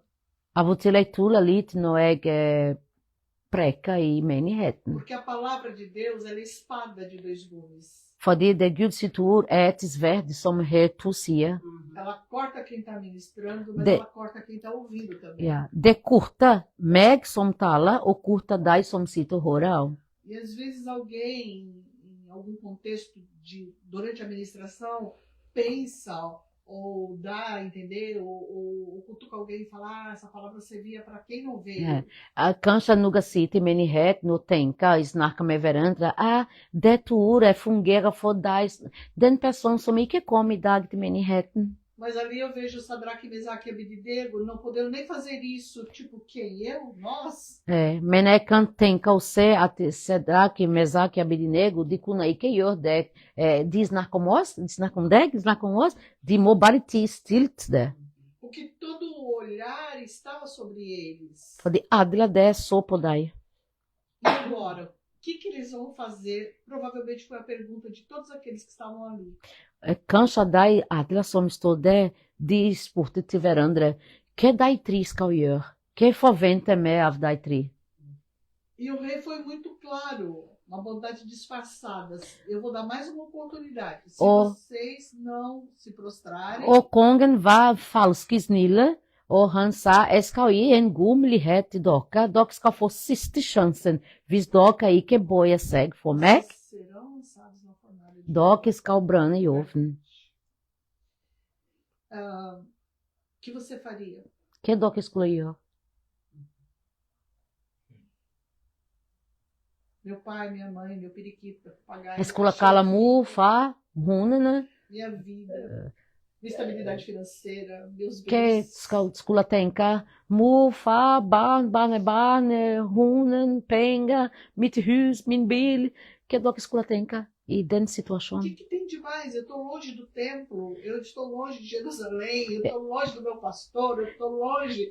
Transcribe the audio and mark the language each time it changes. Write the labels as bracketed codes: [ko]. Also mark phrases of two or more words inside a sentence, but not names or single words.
[no] av og til jeg tuller litt når jeg preker i menigheten. [pt] porque a palavra de Deus ela é espada de dois gumes. [no] Fordi det Guds sitt ord er et sverd som har to sider. [pt] Ela corta quem está ministrando, mas De- ela corta quem está ouvindo também. [no] Ja, det korter meg som taler, og korter deg som sitter og hører. [pt] E às vezes alguém, em algum contexto durante a ministração, pensa ou dá a entender, ou cutuca alguém e fala: essa palavra servia para quem não veio. [no] Kanskje noen sitter i menigheten og tenker, snakker med hverandre, dette ordet fungerer for deg, den personen som ikke kom i dag til menigheten. [pt] Mas ali eu vejo Sadraque, Mesaque e Abednego não podendo nem fazer isso, tipo, quem? Eu? Nós? [no] Men jeg kan tenke og se at Sedrak, Mesak og Abednego, de kunne ikke gjøre det. De snakker om oss, de snakker om deg, de snakker om oss. De må bare tie stilt det. [pt] Porque todo o olhar estava sobre eles. [no] Fordi alle det så på deg. [pt] E agora, o que eles vão fazer? Provavelmente foi a pergunta de todos aqueles que estavam ali. [no] Kanskje de alle som står der, de spurte til hverandre, hva de tre skal gjøre? Hva forventer vi av de tre? [pt] E o rei foi muito claro, uma bondade disfarçada. Eu vou dar mais uma oportunidade. Se vocês não se prostrarem, [no] Og kongen var falske snille, og han sa, jeg skal gi en god mulighet til dere. Dere skal få siste sjansen hvis dere ikke bøyer seg for meg. [pt] serão lançados na fornalha de [no] Dere skal brenne i ovnen. [pt] O que você faria? [no] Hva dere skulle gjøre? [pt] Meu pai, minha mãe, meu periquito, papagaio, [no] Jeg skulle kalle mor, far, hundene. [pt] minha vida, minha estabilidade financeira, meus [no] Hva [pt] bens. [no] skulle tenke? Mor, far, barn, barnebarn, hunden, penger, mitt hus, min bil. Hva dere skulle tenke i den [pt] O [no] situasjonen? [pt] que tem de mais? Eu estou longe do templo, eu estou longe de Jerusalém, eu estou longe do meu pastor, eu estou longe.